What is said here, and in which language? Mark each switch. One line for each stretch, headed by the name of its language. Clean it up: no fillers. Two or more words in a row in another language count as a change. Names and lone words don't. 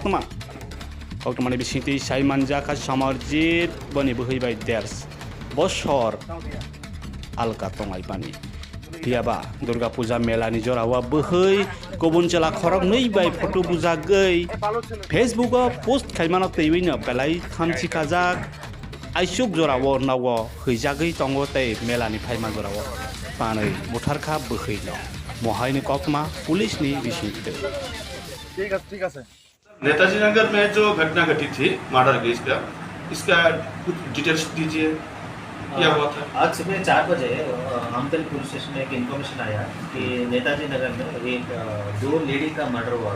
Bodo: कक्टमानि बिसिंति साइमानजाखा सामारजित बनि बोहैबाय देर्स बसर आलका तंगाइपानि हियाबा दुर्गा पूजा मेलानि जरावा बोहै गुबुन चला खरक नै बाय फटो बुजागै
English: Facebook post
Bodo: खाइमाना तैवैनो बेलाइ थामथिखाजाक आइसुक जराव नाव हैजागै दंग तै मेलानि फाइमा जराव पानै बुथारखा बोहैनो महायनि कक्टमा पुलिसनि बिसिंति
Hindi: ठीक है। नेताजी नगर में जो घटना घटी थी
English: murder case
Hindi: का, इसका कुछ डिटेल्स दीजिए। क्या हुआ था? आज सुबह 4 बजे आमतल पुलिस स्टेशन में एक इन्फॉर्मेशन आया कि नेताजी नगर में एक 2 लेडी का मर्डर हुआ।